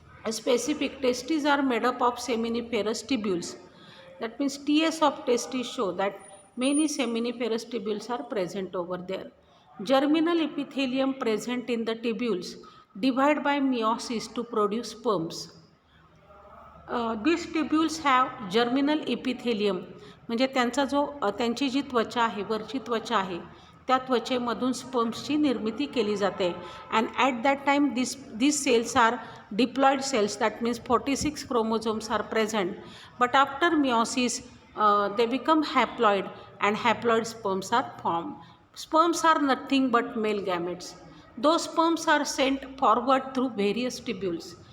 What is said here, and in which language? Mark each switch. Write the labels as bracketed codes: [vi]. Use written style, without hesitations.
[en] Specific testes are made up of seminiferous tubules. That means TS of testes show that many seminiferous tubules are present over there. Germinal epithelium present in the tubules divide by meiosis to produce sperms. These tubules have germinal epithelium [mr] म्हणजे त्यांची जी त्वचा आहे, वरची त्वचा आहे, त्या त्वचेमधून स्पर्म्सची निर्मिती केली जाते. [en] And at that time these cells are diploid cells. That means 46 chromosomes are present. But after meiosis they become haploid and haploid sperms are formed. Sperms are nothing but male gametes. Those sperms are sent forward through various tubules.